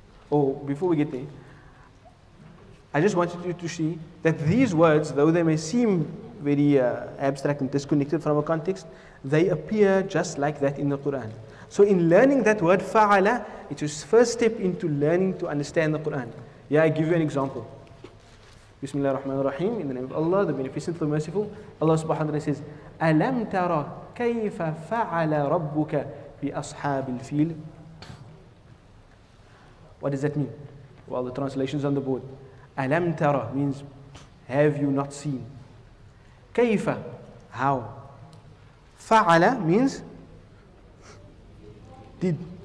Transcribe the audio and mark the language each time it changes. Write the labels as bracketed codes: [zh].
[en] Oh, before we get there, I just wanted you to see that these words, though they may seem very abstract and disconnected from a context, they appear just like that in the Quran. So in learning that word fa'ala, it's your first step into learning to understand the Quran. Yeah, I give you an example. Bismillah ar-Rahman ar-Rahim, in the name of Allah, the Beneficent, the Merciful. Allah subhanahu wa ta'ala says, [ar] أَلَمْ تَرَ كَيْفَ فَعَلَ رَبُّكَ بِأَصْحَابِ الْفِيلِ. [en] What does that mean? Well, the translation's on the board. Alam tara means, have you not seen? Kayfa, how? Fa'ala means, did.